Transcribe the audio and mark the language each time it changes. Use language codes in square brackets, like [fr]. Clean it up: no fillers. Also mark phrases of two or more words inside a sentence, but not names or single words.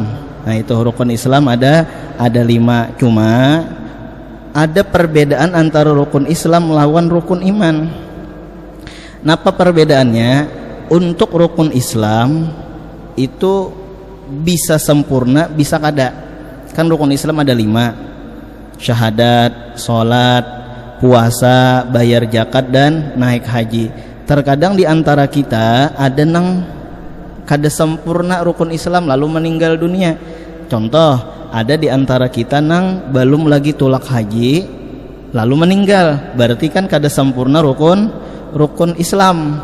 [id] Nah itu rukun Islam ada 5, cuma ada perbedaan antara rukun Islam melawan rukun iman. Napa perbedaannya? Untuk rukun Islam itu bisa sempurna, [bjn] bisa kada. [id] Kan rukun Islam ada 5: syahadat, sholat, puasa, bayar zakat, dan naik haji. Terkadang di antara kita ada [bjn] nang kada sempurna [id] rukun Islam lalu meninggal dunia. Contoh, ada di antara kita [bjn] nang belum lagi tulak haji [id] lalu meninggal, berarti kan kada sempurna rukun Islam.